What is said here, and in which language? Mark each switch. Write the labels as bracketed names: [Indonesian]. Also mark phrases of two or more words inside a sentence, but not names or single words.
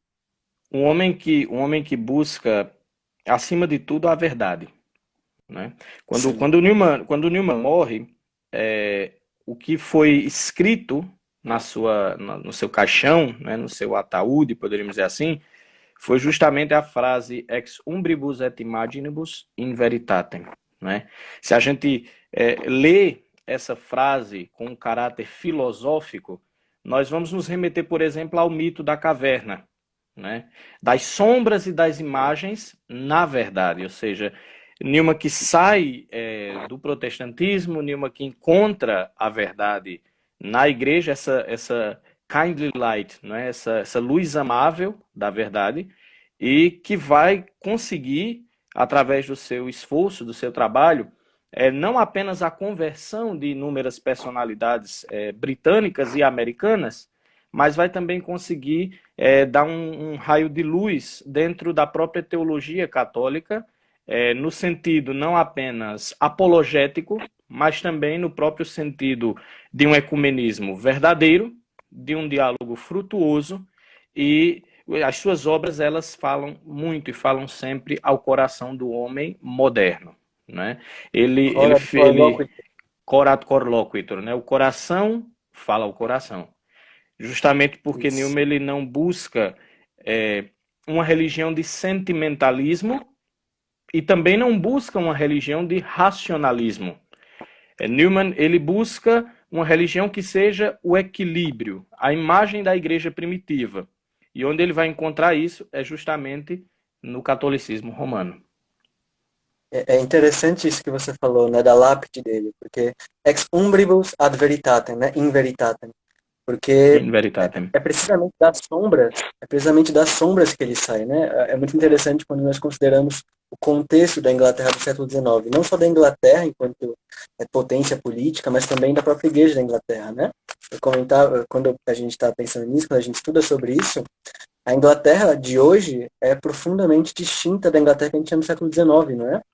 [Portuguese] um homem que busca acima de tudo a verdade, né? Quando, Sim. quando o Newman, quando o Newman morre, o que foi escrito no seu caixão, né, no seu ataúde, poderíamos dizer assim, foi justamente a frase [Latin] ex umbribus et imaginibus in veritatem, [Portuguese] né? Se a gente lê essa frase com um caráter filosófico, nós vamos nos remeter, por exemplo, ao mito da caverna, né? Das sombras e das imagens na verdade, ou seja, Newman que sai do protestantismo, Newman que encontra a verdade na igreja, essa [English] kindly light, [Portuguese] né? essa luz amável da verdade, e que vai conseguir, através do seu esforço, do seu trabalho, não apenas a conversão de inúmeras personalidades britânicas e americanas, mas vai também conseguir dar um raio de luz dentro da própria teologia católica, no sentido não apenas apologético, mas também no próprio sentido de um ecumenismo verdadeiro, de um diálogo frutuoso, e as suas obras elas falam muito e falam sempre ao coração do homem moderno, né? Cora de Corlóquio. [Latin] Corat cor loquitur, [Portuguese] né? O coração fala ao coração. Justamente porque Isso. Newman ele não busca uma religião de sentimentalismo e também não busca uma religião de racionalismo. Newman ele busca uma religião que seja o equilíbrio, a imagem da igreja primitiva. E onde ele vai encontrar isso é justamente no catolicismo romano. É interessante isso que você falou, né, da lápide dele, porque [Latin] ex umbribus ad veritatem, [Portuguese] né, [Latin] in veritatem, [Portuguese] porque In veritatem. é precisamente das sombras que ele sai, né? É muito interessante quando nós consideramos o contexto da Inglaterra do século XIX, não só da Inglaterra enquanto potência política, mas também da própria igreja da Inglaterra, né? Eu comentava, quando a gente está pensando nisso, quando a gente estuda sobre isso, a Inglaterra de hoje é profundamente distinta da Inglaterra que a gente tinha no século XIX, não é?